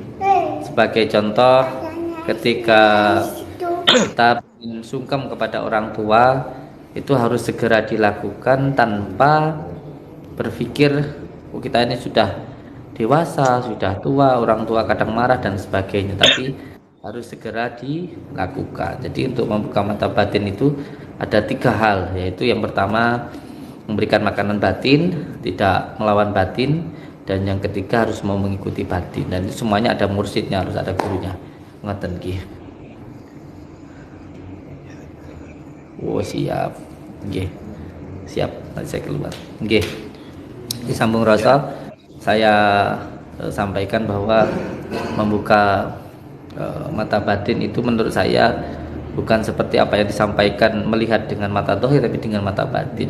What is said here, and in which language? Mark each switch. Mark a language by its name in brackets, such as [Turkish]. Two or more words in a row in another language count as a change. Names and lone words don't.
[Indonesian] Sebagai contoh, ketika kita ingin sungkem kepada orang tua, itu harus segera dilakukan tanpa berpikir, oh kita ini sudah dewasa, sudah tua, orang tua kadang marah dan sebagainya, tapi harus segera dilakukan. Jadi untuk membuka mata batin itu ada 3 hal, yaitu yang pertama memberikan makanan batin, tidak melawan batin, dan yang ketiga harus mau mengikuti batin. Dan itu semuanya ada mursidnya, harus ada gurunya. [Javanese] Ngoten nggih. Oh siap. Nggih. [Indonesian] Siap, nanti saya keluar. Nggih. Di Sambung Roso saya sampaikan bahwa membuka mata batin itu menurut saya bukan seperti apa yang disampaikan melihat dengan mata dohir, tapi dengan mata batin.